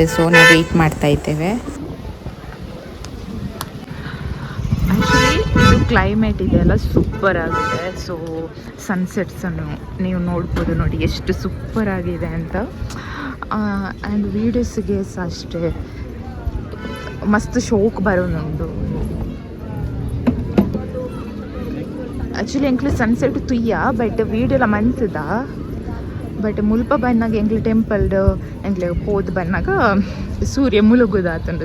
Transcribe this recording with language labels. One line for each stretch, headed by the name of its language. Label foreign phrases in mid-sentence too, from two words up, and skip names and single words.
Kannada: ಸೊ ನಾವು ವೆಯ್ಟ್ ಮಾಡ್ತಾ ಇದ್ದೇವೆ. ಆ್ಯಕ್ಚುಲಿ ಇದು ಕ್ಲೈಮೇಟ್ ಇದೆಯಲ್ಲ ಸೂಪರ್ ಆಗುತ್ತೆ. ಸೊ ಸನ್ಸೆಟ್ಸನ್ನು ನೀವು ನೋಡ್ಬೋದು, ನೋಡಿ ಎಷ್ಟು ಸೂಪರ್ ಆಗಿದೆ ಅಂತ. ಆ್ಯಂಡ್ ವೀಡಿಯೋಸ್ಗೆ ಸಹ ಅಷ್ಟೇ ಮಸ್ತ್ ಶೋಕ್ ಬರೋನುಂಟು.
Tulu: ಆ್ಯಕ್ಚುಲಿ ಎಂಕ್ಲು ಸನ್ಸೆಟ್ ತುಯ್ಯ ಬಟ್ ವೀಡಿಯೋಲ ಮನ್ಸದ. ಬಟ್ ಮುಲ್ಪ ಬನ್ನಾಗ ಎಂಕ್ಲು ಟೆಂಪಲ್ಡ್ ಎಂಕ್ಲು ಹೋದ್ ಬನ್ನಾಗ ಸೂರ್ಯ ಮುಳುಗುದಾತುಂಡು.